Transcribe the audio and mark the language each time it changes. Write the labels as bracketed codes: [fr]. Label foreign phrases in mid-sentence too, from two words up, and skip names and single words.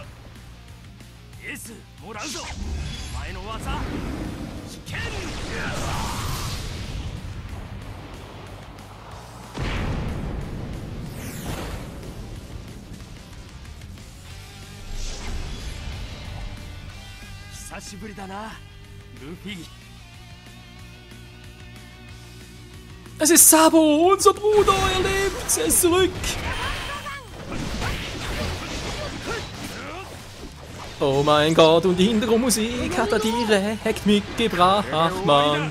[ja] 爪エースもらうぞお前の技危険。久しぶりだなルフィ。 [de] Es ist Sabo, unser Bruder, er lebt, er ist zurück. Oh mein Gott, und die Hintergrundmusik hat er direkt mitgebracht, Mann.